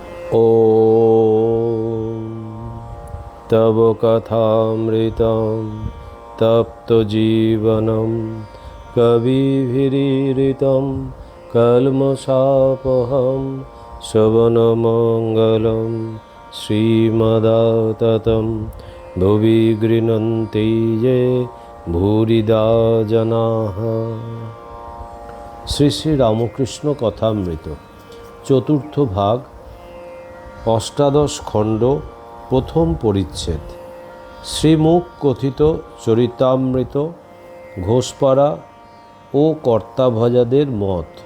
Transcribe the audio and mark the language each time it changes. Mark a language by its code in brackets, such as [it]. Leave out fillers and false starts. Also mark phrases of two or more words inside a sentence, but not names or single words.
[sa] ॐ तव कथामृतं तप्तजीवनं कविभिरीरितं कल्मषापहं श्रवणमङ्गलं श्रीमदाततं भुवि गृह्णन्ति ये भूरिदा जनाः। [bn] শ্রী শ্রী রামকৃষ্ণ কথামৃত চতুর্থ ভাগ, অষ্টাদশ খণ্ড, প্রথম পরিচ্ছেদ। শ্রীমুখ কথিত চরিতামৃত, ঘোষপাড়া ও কর্তাভজাদের মত।